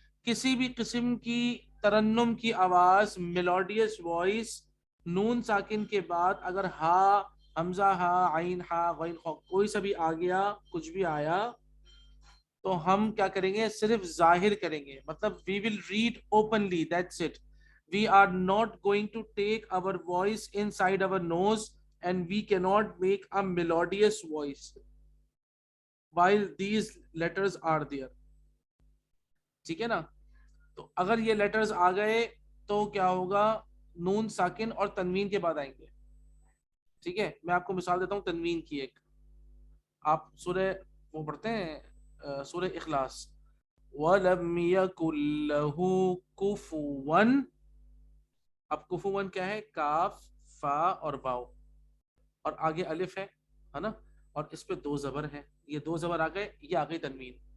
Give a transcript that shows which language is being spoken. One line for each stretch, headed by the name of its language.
Urdu: کسی بھی قسم کی ترنم کی آواز, میلوڈیس وائس نون ساکن کے بعد اگر ہا, حمزہ ہا, عین ہا, غین خا, کوئی سا بھی آ گیا, کچھ بھی آیا, تو ہم کیا کریں گے, صرف ظاہر کریں گے. مطلب
English: we will read openly, that's it. We are not going to take our voice inside our nose and we cannot make a melodious voice while these letters are there,
Urdu: ٹھیک ہے نا. تو اگر یہ لیٹرز آ گئے تو کیا ہوگا, نون ساکن اور تنوین کے بعد آئیں گے, ٹھیک ہے. میں آپ کو مثال دیتا ہوں تنوین کی ایک, آپ سورہ وہ پڑھتے ہیں سورہ اخلاص,
Arabic: وَلَمْ يَكُنْ لَهُ كُفُوًا,
Urdu: اب کفوًا کیا ہے, کاف, فا اور باؤ, اور آگے الف ہے نا, اور اس پہ 2 زبر ہیں, یہ 2 زبر آ گئے, یہ آ گئی تنوین.